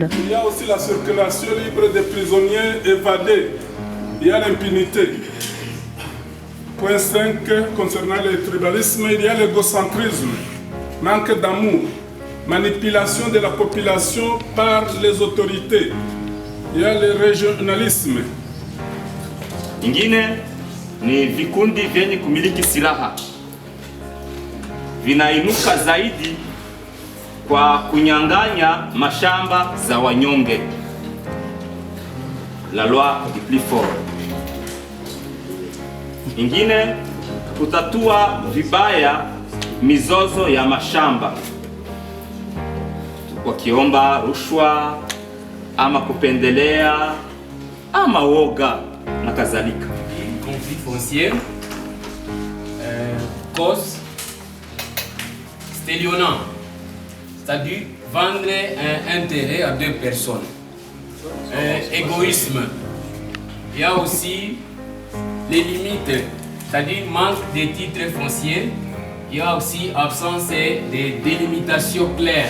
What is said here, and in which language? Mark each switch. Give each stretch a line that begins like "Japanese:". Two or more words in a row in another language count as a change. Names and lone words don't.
French: Il y a aussi la circulation libre des prisonniers évadés. Il y a l'impunité. Point 5, concernant le tribalisme, il y a l'égocentrisme, manque d'amour, manipulation de la population par les autorités. Il y a le régionalisme.
Swahili: Ingine ni vikundi vyenye kumiliki silaha vinainuka zaidi kwa kunyang'anya mashamba za wanyonge.
French: La loi du plus fort.
Swahili: Ingine kutatua vibaya mizozo ya mashamba wakiomba rushwa ama kupendelea ama woga na kadhalika.
French: Conflit foncier, cause stélionnant, c'est-à-dire vendre un intérêt à deux personnes. Égoïsme, il y a aussi les limites, c'est-à-dire manque de titres fonciers, il y a aussi absence de délimitation claire.